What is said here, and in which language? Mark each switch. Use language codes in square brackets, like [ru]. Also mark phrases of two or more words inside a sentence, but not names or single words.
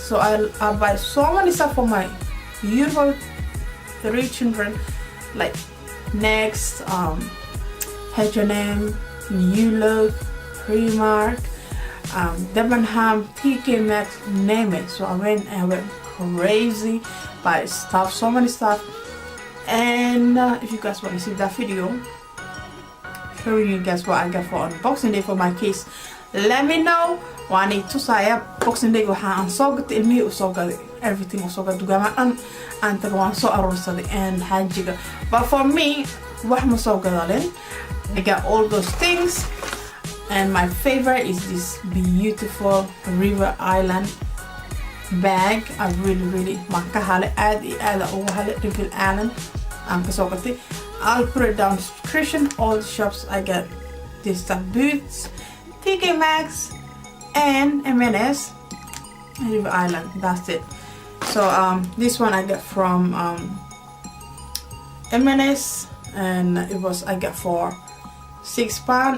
[en] So I buy so many stuff for my beautiful 3 children, like Next, H&M, New Look, Primark, Debenham, TK Maxx, name it. So I went crazy by stuff, so many stuff. And if you guys want to see that video showing you guys what I got for unboxing day for my kids, let me know. [so] Waan itusaya [en] boxing day [so] waxaan soo gatay ilmihii u soo gaday everything u soo gaday dugaamadan aan taga waan soo aroorsaday and xaajiga. [en] But for me [so] wax ma soo gadalin. [en] I got all those things, and my favorite is this beautiful River Island bag. I really [so] makahale aad iyo aad ugu hale River Island aan ka soo gatay. [en] I'll put it down description. All the shops I get this stuff: Boots, TK Maxx, and M&S, River Island. That's it. So this one I get from M&S, and it was I got for £6.